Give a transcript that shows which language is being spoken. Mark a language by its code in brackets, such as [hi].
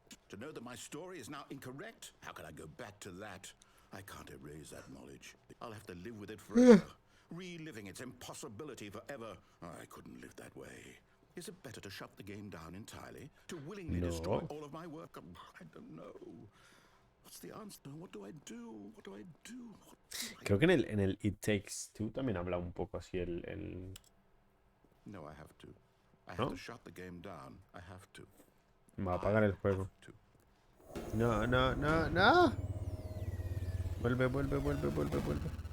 [en] To know that my story is now incorrect? How can I go back to that? I can't erase that knowledge. I'll have to live with it forever. Reliving its impossibility forever. I couldn't live that way. Is it better to shut the game down entirely? To willingly destroy all of my work? I don't know. What's the answer? What do I do? What do I do? [es] Creo que en el It Takes Two también habla un poco así el... [en] No, I have to. I [es] ¿No? [en] have to shut the game down. I have to. [es] Me va a apagar el juego. [en] Have to. [es] No, no, no, no. Vuelve, vuelve, vuelve, vuelve, vuelve.